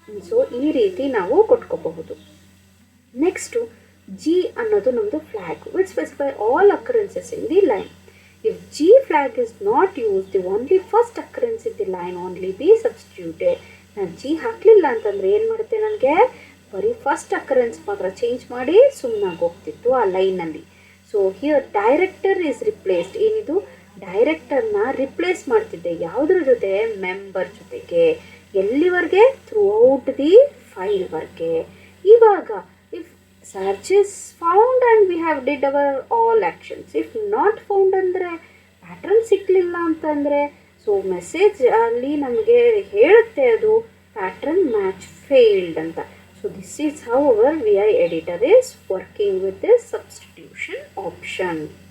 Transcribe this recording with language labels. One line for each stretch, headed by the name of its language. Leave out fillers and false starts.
Kannada: So ಈ ರೀತಿ ನಾವು ಕೊಟ್ಕೋಬಹುದು. ನೆಕ್ಸ್ಟು ಜಿ ಅನ್ನೋದು ನಮ್ಮದು flag
English: Which specify all occurrences in the line. If G flag is not used, the only first occurrence in the line only be substituted.
Kannada: ನಾನು G ಹಾಕಲಿಲ್ಲ ಅಂತಂದರೆ ಏನು ಮಾಡುತ್ತೆ, ನನಗೆ ಬರೀ ಫಸ್ಟ್ ಅಕರೆನ್ಸ್ ಮಾತ್ರ ಚೇಂಜ್ ಮಾಡಿ ಸುಮ್ಮನಾಗಿ ಹೋಗ್ತಿತ್ತು ಆ ಲೈನಲ್ಲಿ.
English: So here director is replaced.
Kannada: ಏನಿದು, ಡೈರೆಕ್ಟರ್ನ ರಿಪ್ಲೇಸ್ ಮಾಡ್ತಿದ್ದೆ ಯಾವುದ್ರ ಜೊತೆ, ಮೆಂಬರ್ ಜೊತೆಗೆ. ಎಲ್ಲಿವರೆಗೆ,
English: throughout the
Kannada: ಫೈಲ್ವರೆಗೆ. ಇವಾಗ
English: search is found and we have did our all actions. If not found
Kannada: ಅಂದರೆ ಪ್ಯಾಟ್ರನ್ ಸಿಕ್ಕಲಿಲ್ಲ ಅಂತಂದರೆ ಸೊ ಮೆಸೇಜ್ ಅಲ್ಲಿ ನಮಗೆ ಹೇಳುತ್ತೆ ಅದು ಪ್ಯಾಟ್ರನ್ ಮ್ಯಾಚ್ ಫೇಲ್ಡ್ ಅಂತ.
English: So this is how our VI editor is working with this substitution option.